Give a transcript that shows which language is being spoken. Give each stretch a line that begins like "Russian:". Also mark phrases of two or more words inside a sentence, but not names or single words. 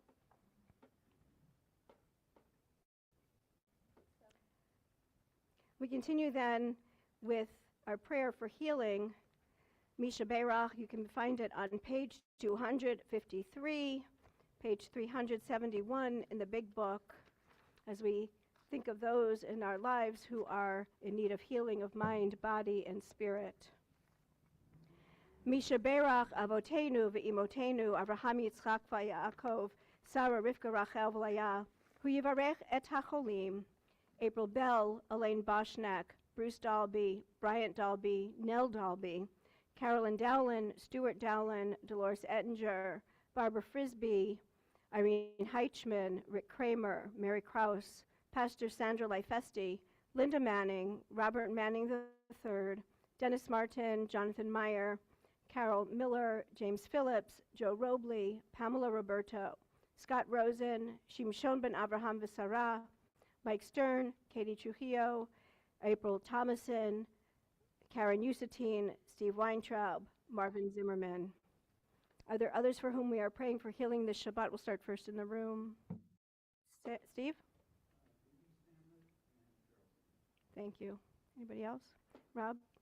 English: We continue then with our prayer for healing. Misha Beirach, you can find it on page 253, page 371 in the big book, as we think of those in our lives who are in need of healing of mind, body, and spirit.
Hebrew: מי שברך אבותינו ואמותינו אברהם יצחק ויעקב שרה רבקה רחל ולאה הוא יברך את החולים.
English: April Bell, Elaine Boschnack, Bruce Dalby, Bryant Dalby, Nell Dalby, Carolyn Dowlin, Stuart Dowlin, Dolores Ettinger, Barbara Frisbee, Irene Heichman, Rick Kramer, Mary Krause, Pastor Sandra Leifesti, Linda Manning, Robert Manning III, Dennis Martin, Jonathan Meyer, Carol Miller, James Phillips, Joe Robley, Pamela Roberto, Scott Rosen, Shimshon ben Avraham V'Sarah, Mike Stern, Katie Trujillo, April Thomason, Karen Usatine, Steve Weintraub, Marvin Zimmerman. Are there others for whom we are praying for healing this Shabbat? We'll start first in the room. Steve? Thank you. Anybody else? Rob?